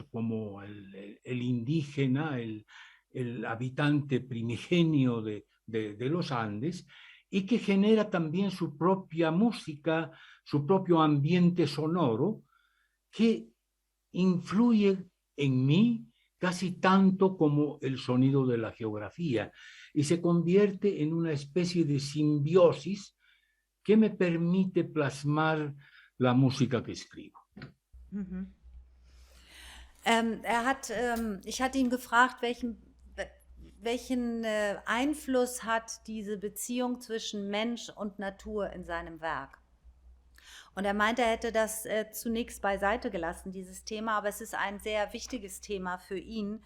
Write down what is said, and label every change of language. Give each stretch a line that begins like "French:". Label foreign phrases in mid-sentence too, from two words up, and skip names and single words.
Spanish: como el indígena, el habitante primigenio de los Andes, y que genera también su propia música, su propio ambiente sonoro, que influye en mí casi tanto como el sonido de la geografía, y se convierte en una especie de simbiosis que me permite plasmar la música que escribo. Mhm.
German: Ich hatte ihn gefragt, welchen Einfluss hat diese Beziehung zwischen Mensch und Natur in seinem Werk. Und er meinte, er hätte das zunächst beiseite gelassen, dieses Thema, aber es ist ein sehr wichtiges Thema für ihn.